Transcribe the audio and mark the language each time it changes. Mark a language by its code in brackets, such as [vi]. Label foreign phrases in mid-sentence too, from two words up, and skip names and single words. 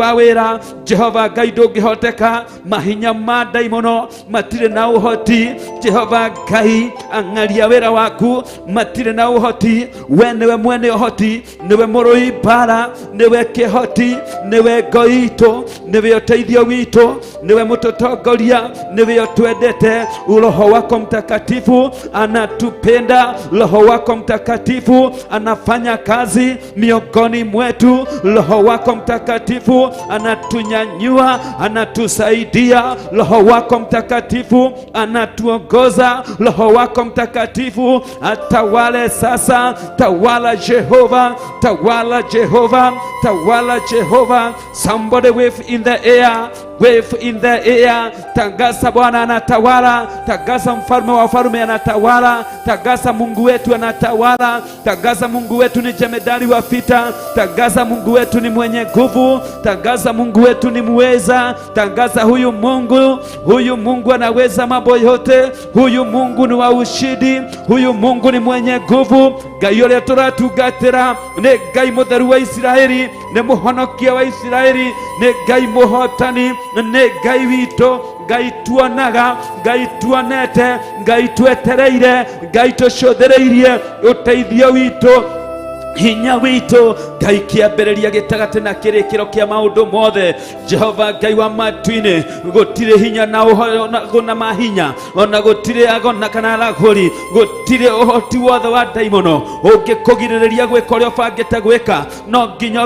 [ki] wa wĩra Jehova Ngai ndũngĩhoteka mahinya ma ndaimono matirĩ na ũhoti Jehova Ngai ang'aria wĩra waku matirĩ na ũhoti we nĩwe mwene ũhoti nĩwe mũrũi bara nĩwe kĩhoti nĩwe ngoitũ nĩwe ũteithio witũ nĩwe mũtũtongoria nĩwe ũtwendete [sw] Roho wako Mtakatifu anatupenda Roho wako Mtakatifu anafanya kazi miongoni mwetu Roho wako Mtakatifu anatunyanyua anatusaidia Roho wako Mtakatifu anatuongoza Roho wako Mtakatifu atawale sasa tawala Jehova tawala Jehova tawala Jehova [en] somebody wave in the air wave in the air [sw] tangaza Bwana anatawala tangaza mfalme wa wafalme anatawala tangaza Mungu wetu anatawala tangaza Mungu wetu ni jemedari wa vita tangaza Mungu wetu ni mwenye nguvu tangaza Mungu wetu ni muweza tangaza huyu Mungu anaweza mambo yote huyu Mungu ni wa ushindi huyu Mungu ni mwenye nguvu [ki] Ngai ũrĩa tũratungatĩra nĩ Ngai mũtheru wa Isiraeli nĩ mũhonokia wa Isiraeli nĩ Ngai mũhotani nĩ Ngai witũ Ngai tuonaga Ngai tuonete Ngai twetereire Ngai tũcũthĩrĩirie ũteithio witũ hinya witũ Ngai kĩambĩrĩria gĩtagatĩ na kĩrĩkĩro kĩa maũndũ mothe Jehova Ngai wa matu-ini gũtirĩ hinya na ũhona mahinya ona gũtirĩ agona kana aragũri gũtirĩ ũhoti wothe wa ndaimono ũngĩkũgirĩrĩria gwĩka ũrĩa ũbangĩte gwĩka no nginya